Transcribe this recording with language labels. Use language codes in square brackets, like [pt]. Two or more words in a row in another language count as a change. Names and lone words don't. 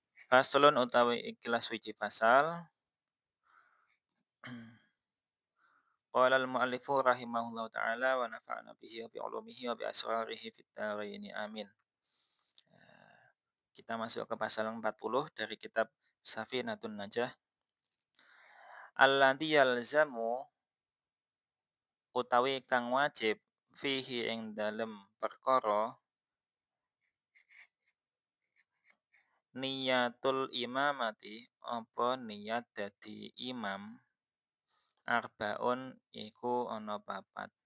[jv] Faslun utawi ikilah suci pasal. [ar] قال المؤلف رحمه الله تعالى ونفعنا به وبعلومه وبأسراره في الدارين آمين. [id] Kita masuk ke pasal 40 dari kitab Safinatun Najah. [ar] الذي يلزم [jv] utawi kang wajib fihi ing dalem perkara [ar] نية الإمامة [jv] apa niat dadi imam arbaun iku ana papat.